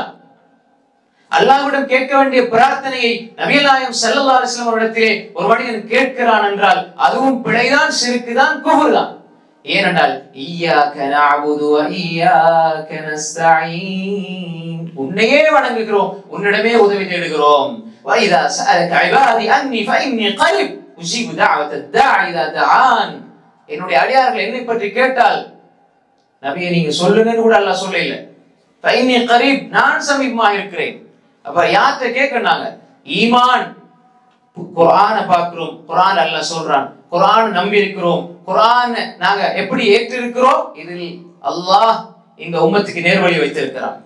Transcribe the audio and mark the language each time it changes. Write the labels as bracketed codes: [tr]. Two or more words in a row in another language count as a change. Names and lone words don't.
[ta] அல்லாஹ்விடம் கேட்க வேண்டிய பிரார்த்தனையை நபிகள் நாயகம் [ar] صلى الله عليه وسلم [ta] அவரிடத்திலே ஒரு மனிதன் கேட்கிறான் என்றால் அதுவும் பிழைதான், ஷிர்க் தான், குஃப்ர் தான். ஏனென்றால் [ar] إياك نعبد وإياك نستعين, [ta] உன்னையே வணங்குகிறோம், உன்னிடமே உதவி தேடுகிறோம். [ar] وَإِذَا سَأَلَكَ عِبَادِي أَنِّي فَإِنِّي قَرِيبٌ أُجِيبُ دَعْوَةَ الدَّاعِ إِذَا دَعَانِ. [ta] என்னுடைய அடியார்கள் என்னை பற்றி கேட்டால் நபியே நீங்க சொல்லுங்கன்னு கூட அல்லாஹ் சொல்லல. [ar] فإني قريب, [ta] நான் சமீபமாக இருக்கிறேன். அப்ப யார்கிட்ட கேட்கறாங்க? ஈமான், குர்ஆனை பார்க்கிறோம், குர்ஆன் அல்லாஹ் சொல்றான், குர்ஆன் நம்பி இருக்கிறோம், குர்ஆன் நாங்க எப்படி ஏற்றிருக்கிறோம், இதில் அல்லாஹ் இந்த உம்மத்துக்கு நேர்வழி வைத்திருக்கிறான்.